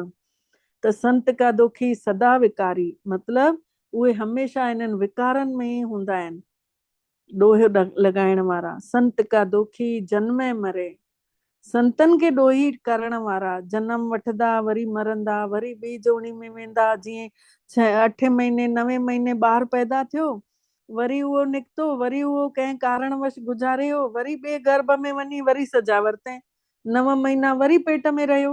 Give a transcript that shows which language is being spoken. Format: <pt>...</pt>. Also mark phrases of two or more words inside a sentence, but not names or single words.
<sd>त</sd> <hi>संत का दुखी सदा विकारी</hi> <sd>मतलब उहे हमेशा इन्हनि विकारनि में ई हूंदा आहिनि, ॾोह लॻाइण वारा।</sd> <hi>संत का दुखी जन्मे मरे,</hi> <sd>संतन खे ॾोही करण वारा जन्म वठंदा वरी मरंदा, वरी ॿी जोड़ी में वेंदा। जीअं 6-8 महीने 9 महीने ॿार पैदा थियो, वरी उहो निकितो, वरी उहो कंहिं कारणवश गुज़ारियो, वरी ॿिए गर्भ में वञी वरी सजा वरितैं, 9 महीना वरी पेट में रहियो।</sd>